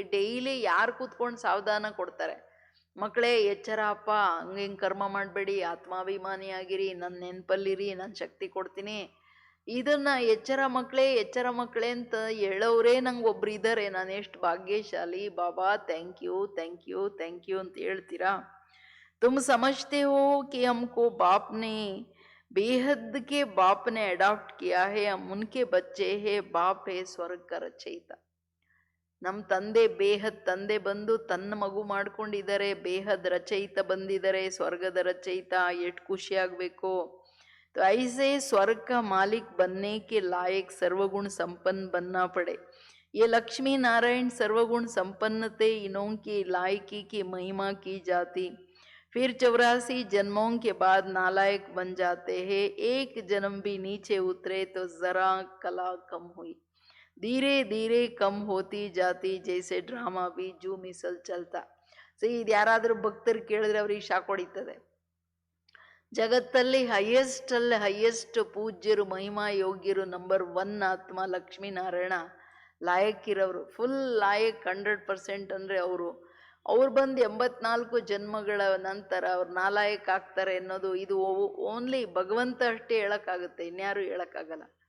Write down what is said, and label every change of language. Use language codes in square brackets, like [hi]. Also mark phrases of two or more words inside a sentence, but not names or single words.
[kn] ಡೈಲಿ ಯಾರು ಕೂತ್ಕೊಂಡು ಸಾವಧಾನ ಕೊಡ್ತಾರೆ, ಮಕ್ಕಳೇ ಎಚ್ಚರ ಅಪ್ಪ, ಹಂಗೆ ಕರ್ಮ ಮಾಡಬೇಡಿ, ಆತ್ಮಾಭಿಮಾನಿಯಾಗಿರಿ, ನನ್ನ ನೆನಪಲ್ಲಿರಿ, ನಾನು ಶಕ್ತಿ ಕೊಡ್ತೀನಿ. ಇದನ್ನು ಎಚ್ಚರ ಮಕ್ಕಳೇ ಅಂತ ಹೇಳೋರೇ ನಂಗೆ ಒಬ್ರು ಇದ್ದಾರೆ. ನಾನು ಎಷ್ಟು ಭಾಗ್ಯಶಾಲಿ ಬಾಬಾ, [en] thank you [kn] ಅಂತ ಹೇಳ್ತೀರಾ? [hi] तुम समझते हो कि हमको बाप ने बेहद के बाप ने अडॉप्ट किया है, हम उनके बच्चे है, बाप है ಸ್ವರ್ಗ का ರಚಯಿತ. [kn] ನಮ್ಮ ತಂದೆ ಬೇಹದ್ ತಂದೆ ಬಂದು ತನ್ನ ಮಗು ಮಾಡ್ಕೊಂಡಿದ್ದಾರೆ, ಬೇಹದ್ ರಚಯಿತ ಬಂದಿದ್ದಾರೆ, ಸ್ವರ್ಗದ ರಚಯಿತ. ಎಷ್ಟು ಖುಷಿ ಆಗಬೇಕು. [hi] तो ऐसे स्वर्ग का मालिक बनने के लायक सर्वगुण संपन्न बनना पड़े. ये लक्ष्मी नारायण सर्वगुण संपन्न थे, इन्हों की लायकी की महिमा की जाती. फिर 84 जन्मों के बाद नालायक बन जाते हैं. एक जन्म भी नीचे उतरे तो जरा कला कम हुई, धीरे धीरे कम होती जाती, जैसे ड्रामा भी जू मिसल चलता. [kn] ಇದು ಯಾರಾದರೂ ಭಕ್ತರು ಕೇಳಿದ್ರೆ ಅವ್ರಿಗೆ ಶಾಕ್ ಹೊಡಿತದೆ. ಜಗತ್ತಲ್ಲಿ ಹೈಯೆಸ್ಟ್ ಪೂಜ್ಯರು, ಮಹಿಮಾ ಯೋಗ್ಯರು, ನಂಬರ್ 1 ಆತ್ಮ ಲಕ್ಷ್ಮೀನಾರಾಯಣ. ಲಾಯಕ್ಕಿರೋರು, ಫುಲ್ ಲಾಯಕ್ 100% ಅಂದರೆ ಅವ್ರು ಬಂದು 84 ಜನ್ಮಗಳ ನಂತರ ಅವ್ರು ನಾಲಾಯಕ್ ಆಗ್ತಾರೆ ಅನ್ನೋದು ಇದು ಓನ್ಲಿ ಭಗವಂತ ಅಷ್ಟೇ ಹೇಳೋಕ್ಕಾಗುತ್ತೆ, ಇನ್ಯಾರು ಹೇಳೋಕ್ಕಾಗಲ್ಲ.